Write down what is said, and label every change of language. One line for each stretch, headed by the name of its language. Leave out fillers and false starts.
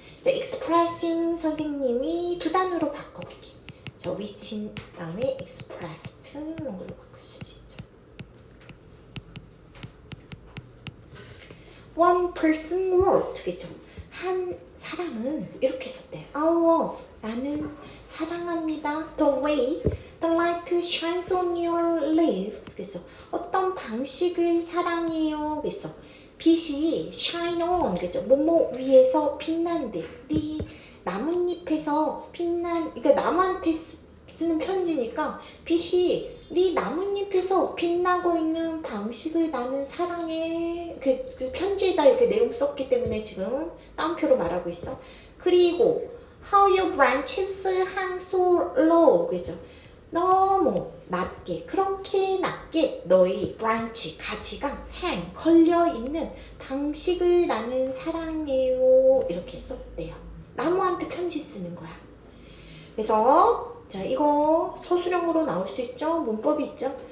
Korean: 자, expressing 선생님이 두 단어로 바꿔볼게. 자, which 다음에 expressed 이런 걸로 바꿀 수 있죠.
English: One person wrote, 그죠?
Korean: 한 사람은 이렇게 썼대요.
English: I love,
Korean: 나는 사랑합니다.
English: The way the light shines on your leaves, 그죠?
Korean: 어떤 방식을 사랑해요, 그죠? 빛이 shine on, 그죠? 뭐뭐 위에서 빛난대. 네 나뭇잎에서 그러니까 나무한테 쓰는 편지니까 빛이 네 나뭇잎에서 빛나고 있는 방식을 나는 사랑해. 그 편지에다 이렇게 내용 썼기 때문에 지금 따옴표로 말하고 있어.
English: 그리고 how your branches hang so low, 그죠?
Korean: 너무 낮게, 그렇게 낮게 너희 branch, 가지가 hang, 걸려있는 방식을 나는 사랑해요. 이렇게 썼대요. 나무한테 편지 쓰는 거야. 그래서 자, 이거 서술형으로 나올 수 있죠? 문법이 있죠?